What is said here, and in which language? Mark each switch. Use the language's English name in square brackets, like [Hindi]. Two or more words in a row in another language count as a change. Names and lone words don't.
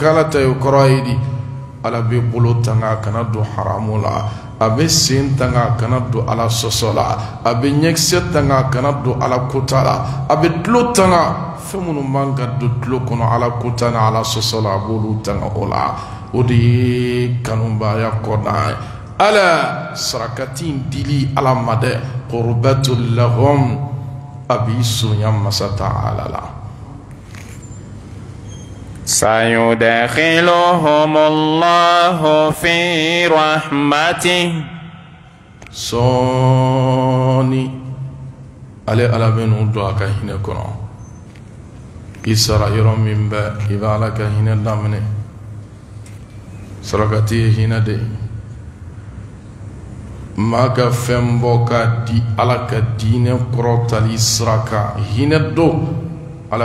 [Bambara] Ala ta ye o kɔrɔ ye di Ala bɛ bolo tanga a kana don haramu la a bɛ sen tanga a kana don Ala sɔsɔ la a bɛ ɲɛkisɛ tanga a kana don Ala kota la a bɛ tulo tanga fɛn minnu man ka don tulo kɔnɔ Ala kota ni Ala sɔsɔ la a b'olu tanga o la o de ye kanubaya kɔnɔna ye ala sarakati dili Ala ma dɛ [Arabic] قربة لهم [Bambara] a b'i surunya Masa Taala la [Arabic] سيدخلهم الله في رحمته [Bambara] sɔɔni ale Ala bɛ n'u don a ka hinɛ kɔnɔ i sara yɔrɔ min bɛ i bɛ Ala ka hinɛ daminɛ sarakati ye hinɛ de maa ka fɛn bɔ k'a di Ala ka diinɛ kɔrɔtali sira kan hinɛ don Ala